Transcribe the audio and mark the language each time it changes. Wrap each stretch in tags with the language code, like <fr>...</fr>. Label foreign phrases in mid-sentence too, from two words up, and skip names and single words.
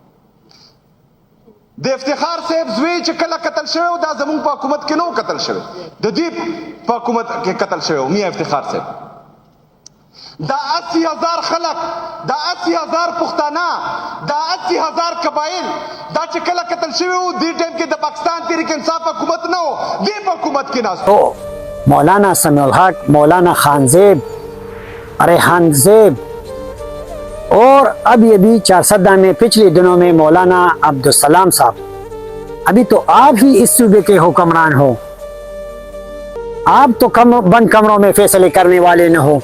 <ps>د افتخار صاحب زوی چې کله قتل شوی و دا زمونږ په حکومت کې نه و قتل شوی، د دې په حکومت کې قتل شوی و میاں افتخار صاحب. دا 80,000 خلق، دا 80,000 پښتانه، دا 80,000 قبایل دا چې کله قتل شوی و دې ټایم کې د پاکستان تحریک انصاف حکومت نه و، دې په حکومت کې ناست</ps> <ur>تو مولانا سمیع الحق، مولانا خان زیب، ریحان زیب اور اب یہ بھی چارسدہ میں پچھلے دنوں میں مولانا عبدالسلام صاحب، ابھی تو آپ ہی اس صوبے کے حکمران ہو، آپ تو بند کمروں میں فیصلے کرنے والے نہ ہو.</ur>